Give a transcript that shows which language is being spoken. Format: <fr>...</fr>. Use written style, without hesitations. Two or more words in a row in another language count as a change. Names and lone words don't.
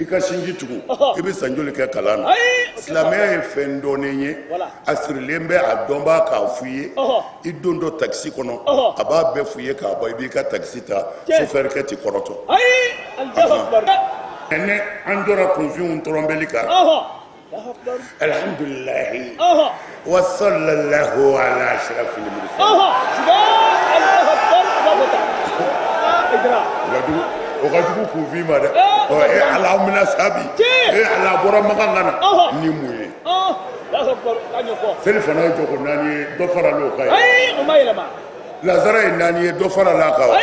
<bm>i ka sinji tugu i bɛ san joli kɛ kalan na silamɛya ye fɛn dɔɔnin ye a sirilen bɛ a dɔnbaa k'a f'i ye i don dɔ takisi kɔnɔ a b'a bɛɛ f'i ye k'a bɔ i b'i ka takisi ta sofɛrikɛ t'i kɔrɔtɔ</bm> <ar>ayi الله أكبر</ar> <bm>ne an jɔra kunfinw tɔrɔnbɛli kan</bm> <ar>الله أكبر الحمد لله و صلى الله على أشرف المرسلين الله أكبر ajira</ar> <bm>o ka jugu kunfin ma dɛ ala mina sabi ala bɔra Makan kana ni mun ye</bm> <ar>الله أكبر</ar> <bm>k'a ɲɛfɔ seli fana ye jɔko 4 ye dɔ fara l'o kan ye ayi o ma yɛlɛma lazara ye 4 ye dɔ fara l'a kan</bm>